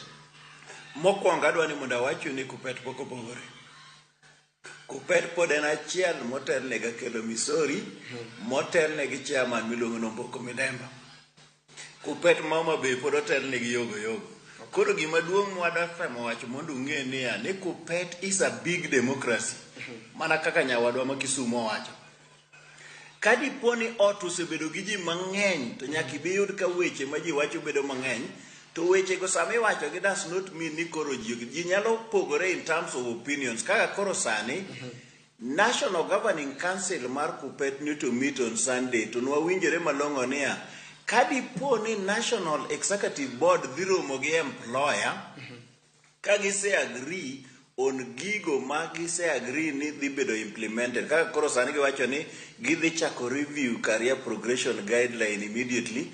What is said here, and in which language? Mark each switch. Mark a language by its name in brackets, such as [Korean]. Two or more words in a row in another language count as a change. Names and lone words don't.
[Luo (Kenya and Tanzania)] Mokwongo adwa ni mondo awacho ni KUPPET pok opogore. KUPPET pod en achiel motel ne ga kelo Misori, motel ne gi chairman miluongo no Mboko Midemba. KUPPET mama be pod otel ne gi yogo. Koro gima duong' mwadwa temo wacho mondo ung'e ni KUPPET [English] is a big democracy. [Luo (Kenya and Tanzania)] Mana kaka nyawadwa ma Kisumu wacho. Kadipo ni ot osebedo gi ji mang'eny to nyaka ibi yud ka weche ma ji wacho bedo mang'eny. To weche go sami wacho gi [English] does not mean [Luo (Kenya and Tanzania)] ni koro ji nyalo pogore [English] in terms of opinions. [Luo (Kenya and Tanzania)] Kaka koro sani National Governing Council mar KUPPET [English] need to meet on Sunday [Luo (Kenya and Tanzania)] to nwawinjore malong'o niya kadipo ni National Executive Board dhi romo gi employer ka gise [English] agree on [Luo (Kenya and Tanzania)] gigo ma gise agree ni dhi bedo implemented. Kaka koro sani giwacho ni gidhi chako [English] review Career Progression Guideline immediately.